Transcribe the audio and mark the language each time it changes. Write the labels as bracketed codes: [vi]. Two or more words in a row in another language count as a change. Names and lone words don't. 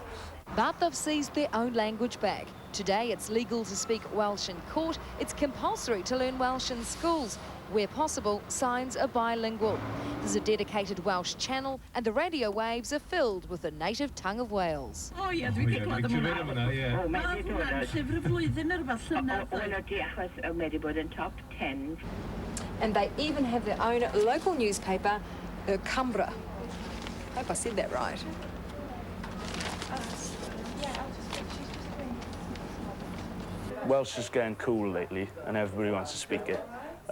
[en] But they've seized their own language back. Today it's legal to speak Welsh in court, it's compulsory to learn Welsh in schools. Where possible, signs are bilingual. There's a dedicated Welsh channel, and the radio waves are filled with the native tongue of Wales. Oh, yeah, [cy] dwi'n clywed am hwnna. O, mae wedi dod. Llyfr y flwyddyn neu rhywbeth llynedd. Wel, ydy, achos mae wedi bod yn top 10. [en] And they even have their own local newspaper, Cumbra. I hope I said that right. Welsh is getting cool lately, and everybody wants to speak it.